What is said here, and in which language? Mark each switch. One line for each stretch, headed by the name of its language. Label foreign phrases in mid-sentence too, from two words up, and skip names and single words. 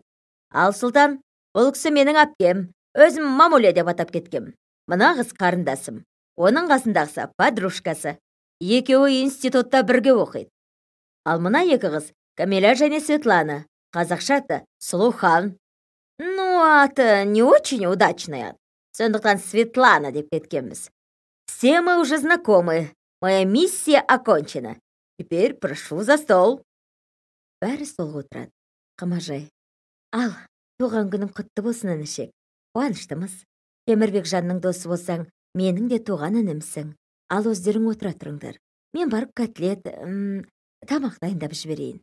Kazakh: Ал Сұлтан, бұл кісі менің әпкем. Өзім мамуля деп атап кеткем. Мына қыз қарындасым. Оның қасындағысы подружкасы. Екеуі институтта бірге оқиды. Ал мына екі қыз, Камила және Светлана. Қазақша аты Сұлухан. Аты
Russian: не очень удачный.
Kazakh: Сондықтан Светлана деп кеткенбіз.
Russian: Все мы уже знакомы. Моя миссия окончена. Теперь прошу за стол.
Kazakh: Бәрі столға отырады. Қамажай, ал, туған күнің құтты болсын інішек. Қуаныштымыз. Темірбек жанның досы болсаң, менің де туған інімсің. Ал өздерің отыра тұрыңдар. Мен барып котлет, тамақ дайындап жіберейін.